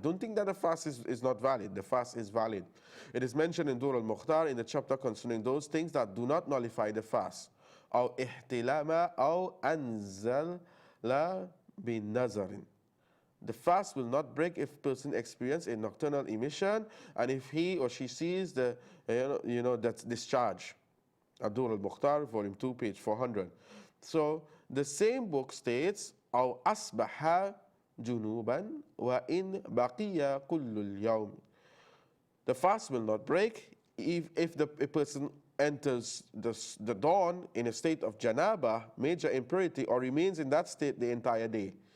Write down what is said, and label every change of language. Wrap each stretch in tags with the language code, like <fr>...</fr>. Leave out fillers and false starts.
<en>Don't think that the fast is not valid. The fast is valid. It is mentioned in Dur al-Mukhtar in the chapter concerning those things that do not nullify the fast.</en> <ar>أو احتلام أو أنزل بنظر.</ar> <en>The fast will not break if person experiences a nocturnal emission and if he or she sees the that discharge. Dur al-Mukhtar, volume 2, page 400. So the same book states,</en> <ar>أو أصبح جنوبا وإن بقي كل اليوم.</ar> <en>The fast will not break if a person enters the dawn in a state of janaba, major impurity, or remains in that state the entire day.</en>